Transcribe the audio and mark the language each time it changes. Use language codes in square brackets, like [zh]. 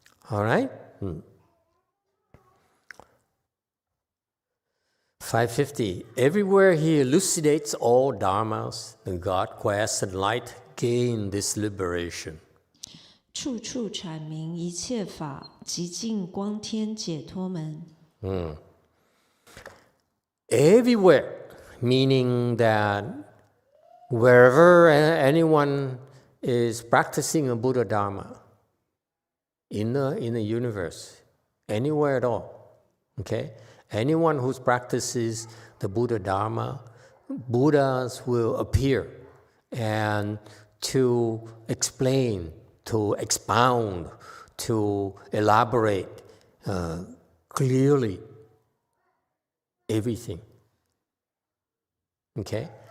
[en] All right? 550. Everywhere he elucidates all dharmas, the God, quest, and light gain this liberation. [zh] 处处阐明一切法，极尽光天解脱门。 [en] Everywhere, meaning that wherever anyone is practicing a Buddha Dharma in the universe, anywhere at all, okay? Anyone who practices the Buddha Dharma, Buddhas will appear and to explain, to expound, to elaborate clearly everything. Okay?